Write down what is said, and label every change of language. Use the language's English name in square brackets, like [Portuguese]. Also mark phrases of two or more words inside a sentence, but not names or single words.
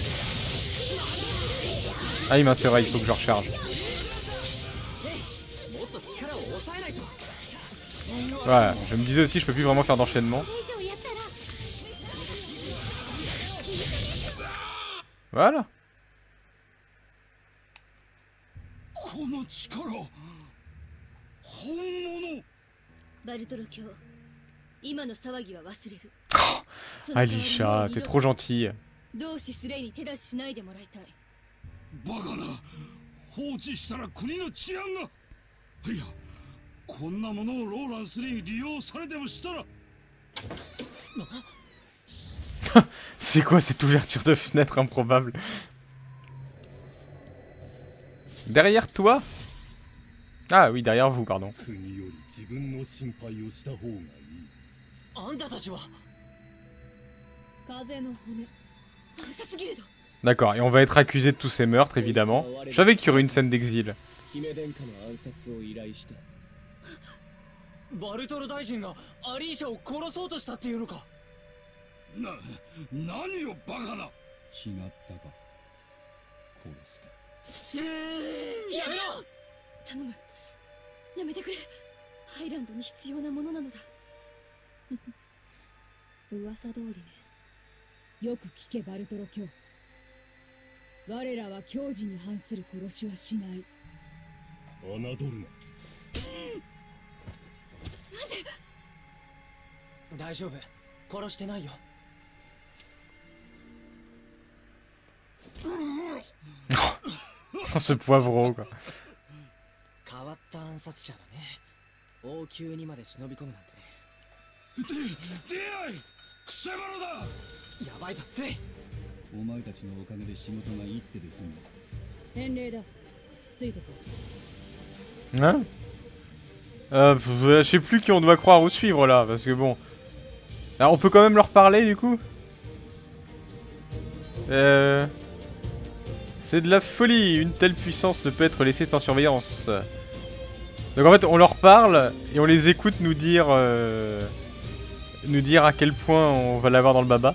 [French] Ah oui, c'est vrai, il faut que je recharge. Ouais, je me disais aussi, je peux plus vraiment faire d'enchaînement. Voilà. [Japanese] この力本物。バルトロ卿、今の騒ぎは忘れる。 [French] Alisha, t'es trop gentille. [Japanese] 同志スレイに手出ししないでもらいたい。バカな、放置したら国の治安が。いや、こんなものをローランスに利用されてもしたら。 [French] C'est quoi cette ouverture de fenêtre improbable? Derrière toi? Ah oui, derrière vous, pardon. [Japanese] 国より自分の心配をした方がいい。あんたたちは風の骨。暗殺ギルド。 [French] D'accord, et on va être accusé de tous ces meurtres, évidemment. Je savais qu'il y aurait une scène d'exil. [Japanese] 姫殿下の暗殺を依頼した。バルトル大臣がアリーシャを殺そうとしたっていうのか。何をバカな。違ったか。殺やめろ。頼む。やめてくれ。ハイランドに必要なものなのだ。噂通りね。よく聞けバルトロ卿。我らは矜持に反する殺しはしない。侮るな。なぜ。大丈夫、殺してないよ。 [French] Ce poivreau, quoi. [Japanese] 変わった暗殺者だね。王宮にまで忍び込むなんてね。出会いくせ者だ。やばいぞスレイ。お前たちのおかげで仕事が一手で済んだ。返礼だ。ついてこい。 [French] Hein je sais plus qui on doit croire ou suivre là, parce que bon... Alors on peut quand même leur parler du coup. C'est de la folie, une telle puissance ne peut être laissée sans surveillance. Donc en fait on leur parle et on les écoute nous dire à quel point on va l'avoir dans le baba.